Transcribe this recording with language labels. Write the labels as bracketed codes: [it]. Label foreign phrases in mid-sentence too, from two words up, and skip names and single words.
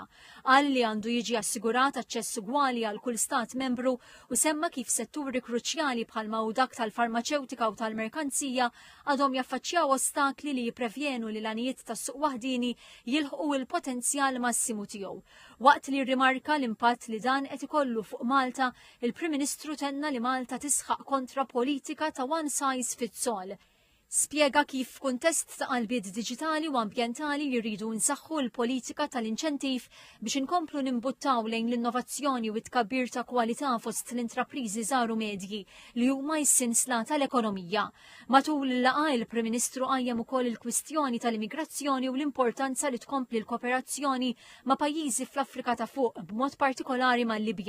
[mt] Qal li għandu jiġi assigurat aċċess ugwali għal kull stat membru u semma kif setturi kruċjali bħalma u dak tal-farmaceutika u tal-merkanzija għadhom jaffaċċjaw ostakli li jipprevjenu li l-għanijiet tas-suq waħdini jilħqu il-potenzjal massimu tiegħu. Waqt li rimarka l-impatt li dan qed ikollu fuq Malta, il-Prim Ministru tenna li Malta tisħaq kontra politika ta' [en] one size fits all. [mt] Spjega kif f'kuntest ta' qalbiet diġitali u ambjentali jridu nsaħħu l-politika tal-inċentiv biex inkomplu nimbuttaw lejn l-innovazzjoni u tkabbir ta' kwalità fost l-intrapriżi żaru medji li huma s-sinsla tal-ekonomija. Matul il-laqgħa il-Prim Ministru qajjem ukoll il-kwistjoni tal-immigrazzjoni u l-importanza li tkompli l-kooperazzjoni ma' pajjiżi fl-Afrika ta' fuq b'mod partikolari mal-Libja.